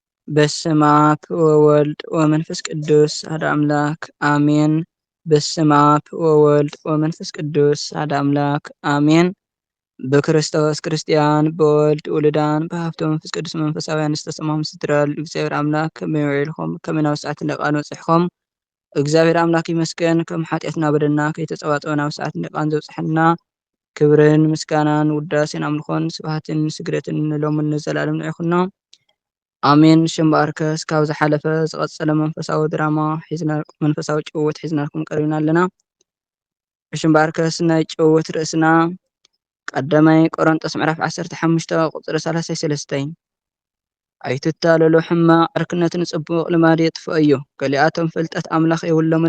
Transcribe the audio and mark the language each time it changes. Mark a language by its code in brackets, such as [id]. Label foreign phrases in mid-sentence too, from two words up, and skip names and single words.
[gez] በስመ አብ ወወልድ ወመንፈስ ቅዱስ አሐዱ አምላክ አሜን። በስመ አብ ወወልድ ወመንፈስ ቅዱስ አሐዱ አምላክ አሜን። በክርስቶስ ክርስቲያን በወልድ ውሉዳን በሀብተ መንፈስ ቅዱስ መንፈሳውያን [ti] ዝተሰማም ስትረል እግዚአብሔር አምላክ ከመይ ውዒልኩም ከመይ ናብ ሰዓት እንደቃን በፂሕኩም እግዚአብሔር አምላክ ይመስገን። ከም ሓጢአትና በደልና ከይተፀዋፀወ ናብ ሰዓት እንደቃን ዘብፅሐና ክብርን ምስጋናን ውዳሴን አምልኾን ስብሃትን ስግደትን ንሎምን ንዘላለም ንዕኹና አሜን። ሽምባርከስ ካብ ዝሓለፈ ዝቐፀለ መንፈሳዊ ድራማ መንፈሳዊ ጭውውት ሒዝናልኩም ቀሪብና ኣለና። ሽምባርከስ ናይ ጭውውት ርእስና ቀዳማይ ቆሮንጦስ ምዕራፍ 15 ቁፅሪ 33 ኣይትታለሉ ሕማቕ ዕርክነትን ጽቡቕ ልማድ የጥፍኦ እዩ። ገሊኣቶም ፍልጠት ኣምላኽ የብሎምን